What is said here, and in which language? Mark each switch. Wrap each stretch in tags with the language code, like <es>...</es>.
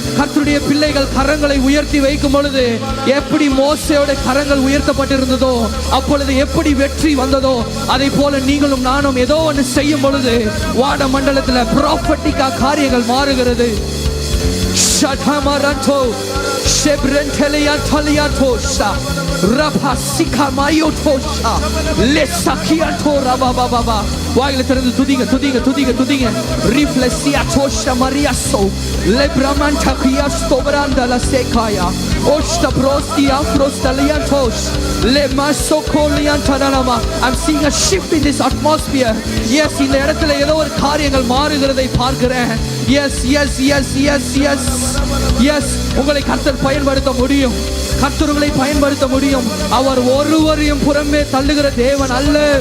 <ta>கர்த்தருடைய பிள்ளைகள் கரங்களை உயர்த்தி வைக்கும் பொழுது எப்படி மோசேயோட கரங்கள் உயர்த்தப்பட்டிருந்ததோ, அப்பொழுது எப்படி வெற்றி வந்ததோ, அதை போல நீங்களும் நானும் ஏதோ ஒன்று செய்யும் பொழுது வான மண்டலத்துல ப்ராப்பர்ட்டிக்கா காரியங்கள் மாறுகிறது. ஷடமரண்டோ ஷெப்ரென்டெலியாண்டலியாண்டோஷா ரபாசிகா மாயோட்டோஷா லெசகியாண்டோ ரபாபாபா. வாயில திறந்து துதிங்க துதிங்க துதிங்க துதிங்க. ரிஃப்ளெசியா தோஷா மரியாசோ லெப்ரமண்டா கியாஸ்தோ பிரanda la sekaya osta prostia prostaliantos le masokoliantanama.</ta> <en>I'm seeing a shift in this atmosphere.</en> <ta>Yes, இந்த இடத்துல ஏதோ ஒரு காரியங்கள் மாறுகிறதை பார்க்கிறேன்.</ta> <en>Yes yes yes yes yes yes.</en> <ta>உங்களை கர்த்தர் பயன்படுத்த முடியும், கர்த்தர் உங்களை பயன்படுத்த முடியும். அவர் ஒருவரையும் புறமே தள்ளுகிற தேவன் அல்ல.</ta>